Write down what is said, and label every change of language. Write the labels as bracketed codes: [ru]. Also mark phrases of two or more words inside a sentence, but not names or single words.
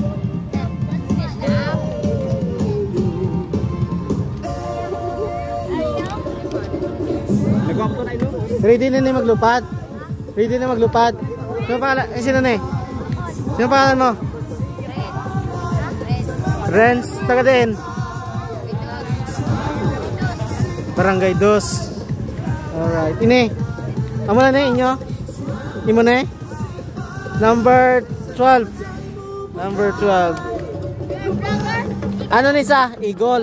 [hil] Ready na maglupad. Sino pangalan? Sino pangalan mo? Renz, taga din. Barangay Dos. Alright. Ini. Amo na inyo? Imo na Number 12. Number 12. Ano ni sa? Eagle.